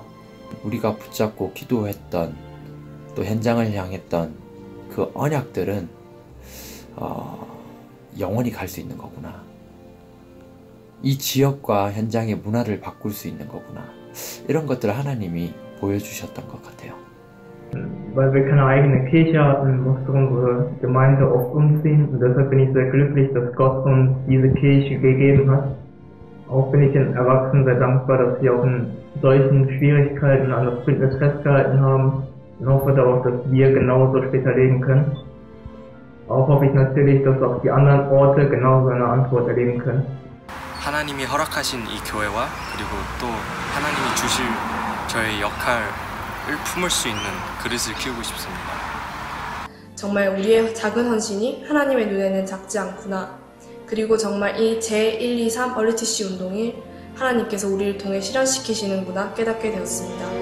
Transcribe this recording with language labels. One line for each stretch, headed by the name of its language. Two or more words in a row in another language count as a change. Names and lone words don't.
Korean: 우리가 붙잡고 기도했던 또 현장을 향했던 그 언약들은 영원히 갈 수 있는 거구나. 이 지역과 현장의 문화를 바꿀 수 있는 거구나. 이런 것들을 하나님이 보여주셨던 것 같아요.
German: Weil wir keine eigene Kirche hatten, musste unsere Gemeinde oft umziehen und deshalb bin ich sehr glücklich, dass Gott uns diese Kirche gegeben hat. Auch bin ich den Erwachsenen sehr dankbar, dass sie auch in solchen Schwierigkeiten an das Bündnis festgehalten haben und hoffe darauf, dass wir genauso später leben können. Auch hoffe ich natürlich, dass auch die anderen Orte genauso eine Antwort erleben können.
Korean: 하나님이 허락하신 이 교회와 그리고 또 하나님이 주실 저의 역할을 품을 수 있는 그릇을 키우고 싶습니다. 정말 우리의 작은 헌신이 하나님의 눈에는 작지 않구나. 그리고 정말 이 제123 얼리티시 운동이 하나님께서 우리를 통해 실현시키시는구나 깨닫게 되었습니다.